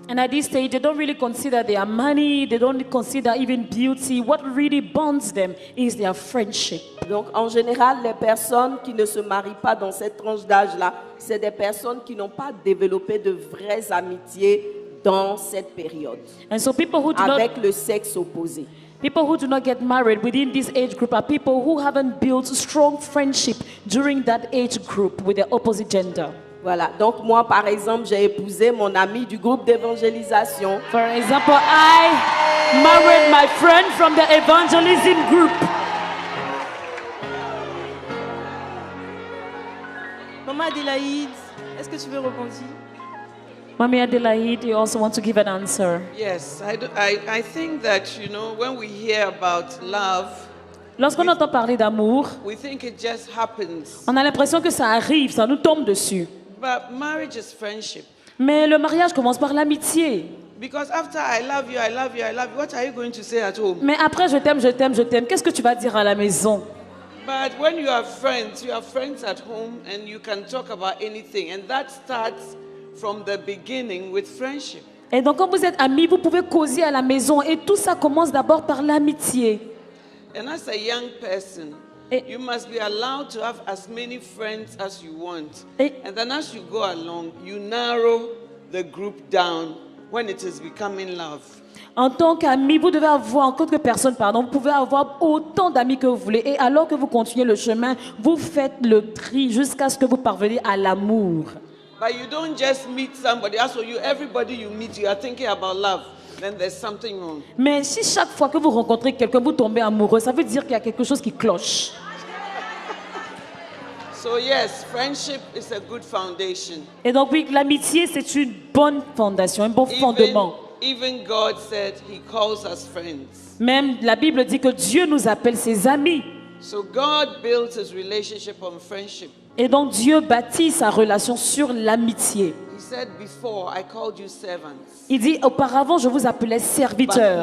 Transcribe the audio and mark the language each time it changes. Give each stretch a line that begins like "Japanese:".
English: And at this stage, they don't really consider their money, they don't consider even beauty. What really bonds them is their friendship.
French: Donc, en général, les personnes qui ne se marient pas dans cette tranche d'âge-là, c'est des personnes qui n'ont pas développé de vraies amitiés dans cette période,
English: And so people who do
French: avec le sexe opposé.
English: People who do not get married within this age group are people who haven't built strong friendship during that age group with the opposite gender.
French: Voilà, donc moi par exemple, j'ai épousé mon ami du groupe d'évangélisation.
English: For example, I married my friend from the evangelism group.
French: Maman Adélaïde, est-ce que tu veux répondre?
English: Mommy Adelaide, you also want to give an answer? Yes, I think that, when we hear about love,
French: Lorsqu'on entend parler d'amour,
English: we think it just happens.
French: on a l'impression que ça arrive, ça nous tombe dessus.
English: But marriage is friendship.
French: Mais le mariage commence par l'amitié.
English: Because after I love you, I love you, I love you, what are you going to say at home?
French: Mais après, je t'aime, je t'aime, je t'aime, qu'est-ce que tu vas dire à la maison?
English: But when you are friends at home and you can talk about anything. And that starts from the beginning with friendship.
French: Et donc, quand vous êtes amis, vous pouvez causer à la maison. Et tout ça commence d'abord par l'amitié.
English: And as a young person, you must be allowed to have as many friends as you want. And then as you go along, you narrow the group down when it is becoming love.
French: En tant qu'ami, vous devez avoir, en tant que personne, pardon, vous pouvez avoir autant d'amis que vous voulez. Et alors que vous continuez le chemin, vous faites le tri jusqu'à ce que vous parveniez à l'amour.
English: But you don't just meet somebody. Also, everybody you meet, you are thinking about love. Then there's something wrong.
French: Mais si chaque fois que vous rencontrez quelqu'un, vous tombez amoureux, ça veut dire qu'il y a quelque chose qui cloche.
English: So yes, friendship is a good foundation.
French: Et donc oui, l'amitié, c'est une bonne fondation, un bon fondement.
English: Even God said He calls us friends.
French: Même la Bible dit que Dieu nous appelle ses amis.
English: So God built His relationship on friendship.
French: Et donc Dieu bâtit sa relation sur l'amitié.
English: He said, "Before I called you servants."
French: Il dit, auparavant, je vous appelais serviteurs.